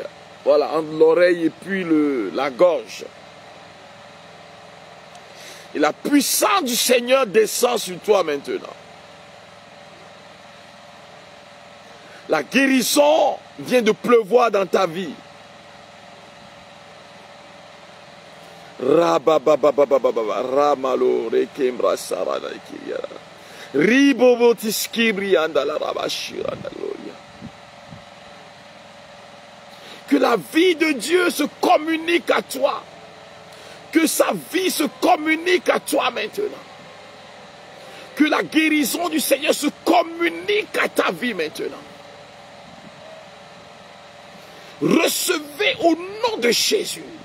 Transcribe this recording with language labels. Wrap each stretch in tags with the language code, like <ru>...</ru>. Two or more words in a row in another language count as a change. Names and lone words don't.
<fr>Voilà, entre l'oreille et puis la gorge. Et la puissance du Seigneur descend sur toi maintenant. La guérison vient de pleuvoir dans ta vie. Ramalo rekembra sarada kiriara. Ribobotiskibri andala rabashira gloria. Que la vie de Dieu se communique à toi. Que sa vie se communique à toi maintenant. Que la guérison du Seigneur se communique à ta vie maintenant. Recevez au nom de Jésus.</fr>